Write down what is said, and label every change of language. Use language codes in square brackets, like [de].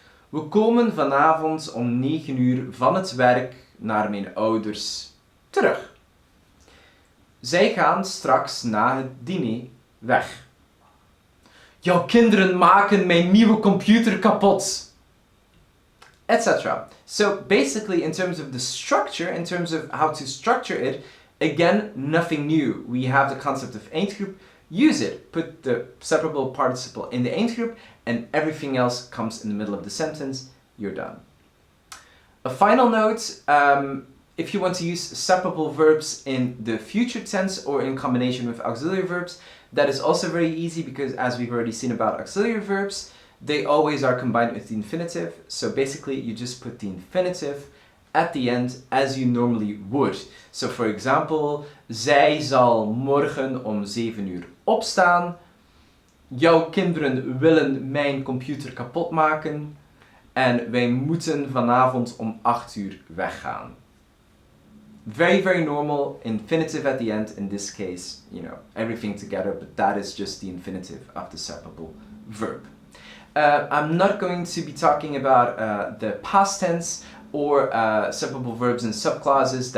[nl] We komen vanavond om 9 uur van het werk naar mijn ouders terug. Zij gaan straks na het diner weg. Jouw kinderen maken mijn nieuwe computer kapot. [en] Etc. So basically, in terms of the structure, in terms of how to structure it, again, nothing new. We have the concept of eindgroep. Use it. Put the separable participle in the eindgroep, and everything else comes in the middle of the sentence. You're done. A final note, if you want to use separable verbs in the future tense or in combination with auxiliary verbs, that is also very easy, because as we've already seen about auxiliary verbs, they always are combined with the infinitive. So basically you just put the infinitive at the end as you normally would. So for example, [nl] zij zal morgen om 7 uur opstaan. Jouw kinderen willen mijn computer kapot maken. En wij moeten vanavond om 8 uur weggaan. [en] Very, very normal, infinitive at the end, in this case, you know, everything together, but that is just the infinitive of the separable verb. I'm not going to be talking about the past tense or separable verbs and subclauses.